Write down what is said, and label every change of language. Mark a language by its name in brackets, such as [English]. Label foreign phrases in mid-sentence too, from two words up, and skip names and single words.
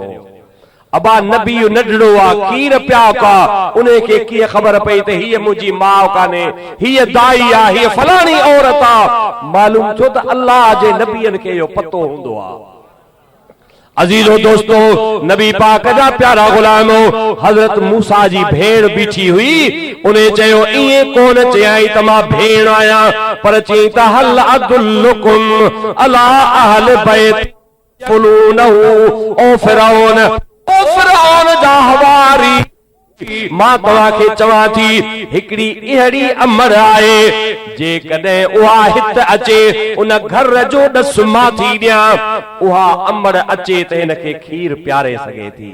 [Sindhi] अबा नबी नंढड़ो आहे, खीर पिया का, उन खे कीअं ख़बर पई त हीअ मुंहिंजी माउ कान्हे, हीअ दाई आहे, हीअ फलाणी औरत आहे। मालूम छो त अल्लाह जे नबीअनि खे इहो पतो हूंदो आहे। अजीजो दोस्तो, नबी पाक जा प्यारा गुलाम हज़रत मूसा जी भेण बीठी हुई। उन चयो ईअं कोन चयाई त मां भेण आहियां, पर चई त [Arabic] هل أدلكم على أهل بيت يكفلونه. [Sindhi] ओ फिरौन, फिरौन जा हवारी, मां तव्हांखे चवां थी हिकिड़ी अहिड़ी अमर आहे, जेकॾहिं उहा हिते अचे उन घर जो ॾस मां थी ॾियां, उहा अमर अचे त हिन खे खीर पियारे सघे थी।